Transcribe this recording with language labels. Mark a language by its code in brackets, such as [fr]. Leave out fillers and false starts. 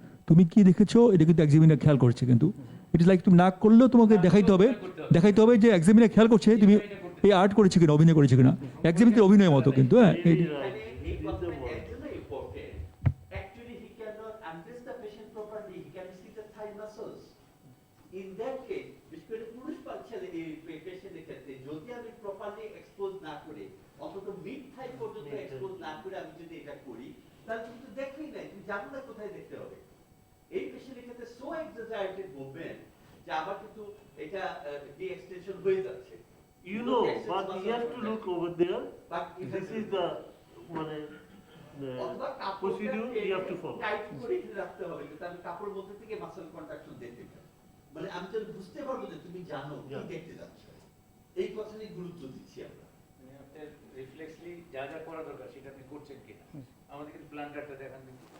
[bn] তুমি কি দেখেছো এটা কিন্তু এক্সামিনার খেয়াল করছে, কিন্তু [en] it is like [bn] তুমি না করলেও তোমাকে দেখাইতে হবে যে এক্সামিনার খেয়াল করছে তুমি এই আর্ট করেছে কিনা, অভিনয় করেছে কিনা। এক্সামিনার অভিনয়ের মতো কিন্তু, হ্যাঁ। মানে এই কথাটা এর জন্য important. [en] Actually he cannot undress the patient properly, he can see the thigh muscles. In that case, [bn] বিশেষ করে পুরুষ ছেলে এই পেশেন্টের ক্ষেত্রে যদি আমি প্রপারলি এক্সপোজ না করে, অন্তত মিড থাই পর্যন্ত এক্সপোজ না করে আমি যদি এটা করি, তাহলে তুমি তো দেখবেই না, তুমি জানো না কোথায় দেখতে হবে। এই পেশেন্টের ক্ষেত্রে [en] so exaggerated movement [bn] যে আবার কিন্তু এটা ডি এক্সটেনশন হয়ে যাচ্ছে। [en] You know, but you have to look over there. But This is the [bn] মানে অথবা [en] procedure you have to follow. [bn] Tight করে রাখতে হবে, কিন্তু আমি কাপড় মধ্যে থেকে মাসল কন্ট্রাকশন দেখতে চাই, মানে আমি যেন বুঝতে পারবো যে তুমি জানো কি [en] Yeah. [bn] দেখতে যাচ্ছ। এই কথাটাই গুরুত্ব দিচ্ছি আমরা। মানে আপনার রিফ্লেক্সলি যা যা করা দরকার সেটা আপনি করছেন কিনা। আমাদেরকে প্ল্যানটা দেখান দিন।